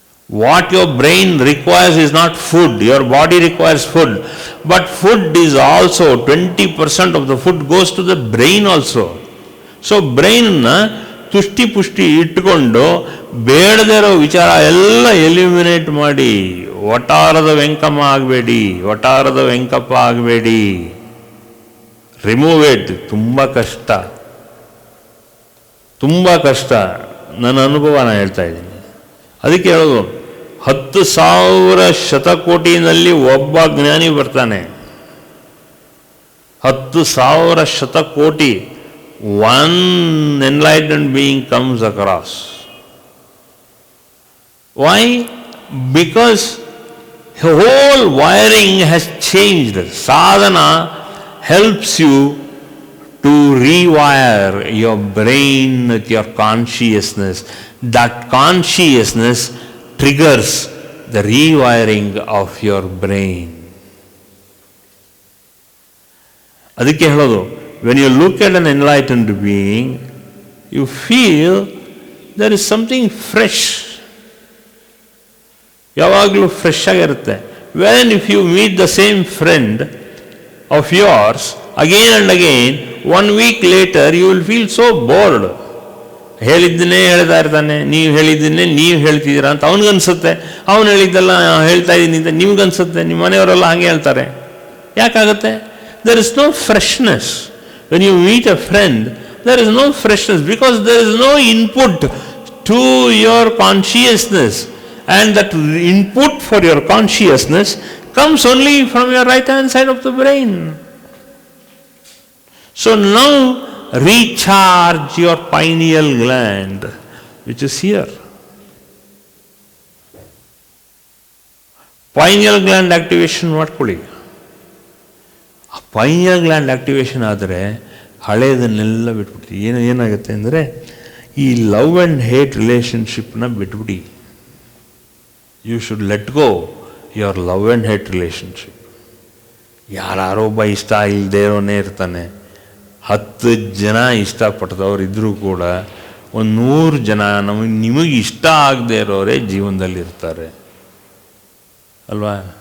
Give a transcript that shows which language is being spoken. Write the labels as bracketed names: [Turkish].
[English] What your brain requires is not food. Your body requires food. But food is also 20% of the food goes to the brain also. [Kannada] So ಬ್ರೈನ್ನ ತುಷ್ಟಿ ಪುಷ್ಟಿ ಇಟ್ಕೊಂಡು ಬೇಡದೇ ಇರೋ ವಿಚಾರ ಎಲ್ಲ eliminate ಮಾಡಿ. ಒಟಾರದ ವೆಂಕಮ್ಮ ಆಗಬೇಡಿ, ಒಟಾರದ ವೆಂಕಪ್ಪ ಆಗಬೇಡಿ. [English] Remove it. [Kannada] ತುಂಬ ಕಷ್ಟ, ತುಂಬ ಕಷ್ಟ. ನನ್ನ ಅನುಭವನ ಹೇಳ್ತಾ ಇದ್ದೀನಿ. ಅದಕ್ಕೆ ಹೇಳೋದು, 10,000 ಶತಕೋಟಿನಲ್ಲಿ ಒಬ್ಬ ಜ್ಞಾನಿ ಬರ್ತಾನೆ. [English] 10,000 [Kannada] ಶತಕೋಟಿ, [English] one enlightened being comes across. Why? Because the whole wiring has changed. Sadhana helps you to rewire your brain with your consciousness. That consciousness triggers the rewiring of your brain. [Kannada] ಅದಕ್ಕೆ ಹೇಳೋದು, [English] when you look at an enlightened being, you feel there is something fresh. [Kannada] ಯಾವಾಗಲೂ fresh ಆಗಿರುತ್ತೆ. [English] When if you meet the same friend of yours again and again, 1 week later you will feel so bored. [Kannada] ಹೇಳಿದ್ದನ್ನೇ ಹೇಳ್ತಾ ಇರ್ತಾನೆ, ನೀವು ಹೇಳಿದ್ದನ್ನೇ ನೀವು ಹೇಳ್ತಿದ್ದೀರಾ ಅಂತ ಅವನಿಗನ್ಸುತ್ತೆ. ಅವನು ಹೇಳಿದ್ದೆಲ್ಲ ಹೇಳ್ತಾ ಇದ್ದೀನಿ ಅಂತ ನಿಮ್ಗನ್ಸುತ್ತೆ. ನಿಮ್ಮ ಮನೆಯವರೆಲ್ಲ ಹಾಗೆ ಹೇಳ್ತಾರೆ. ಯಾಕಾಗುತ್ತೆ? [English] There is no freshness. When you meet a friend, there is no freshness because there is no input to your consciousness. And that input for your consciousness comes only from your right hand side of the brain. So now recharge your pineal gland, which is here. Pineal gland activation [Kannada] ಮಾಡ್ಕೊಳ್ಳಿ. Pineal gland activation ಆದರೆ ಹಳೆಯದನ್ನೆಲ್ಲ ಬಿಟ್ಬಿಡ್ತೀವಿ. ಏನಾಗುತ್ತೆ ಅಂದರೆ ಈ [English] love and hate ರಿಲೇಷನ್ಶಿಪ್ನ [Kannada] ಬಿಟ್ಬಿಡಿ. [English] You should let go your love and hate relationship. [Kannada] ಯಾರೊಬ್ಬ ಇಷ್ಟ ಇಲ್ಲದೇ ಇರೋನೇ ಇರ್ತಾನೆ. 10 ಜನ ಇಷ್ಟಪಟ್ಟದವ್ರು ಇದ್ದರೂ ಕೂಡ 100 ಜನ ನಿಮಗೆ ಇಷ್ಟ ಆಗದೆ ಇರೋರೇ ಜೀವನದಲ್ಲಿ ಇರ್ತಾರೆ ಅಲ್ವಾ?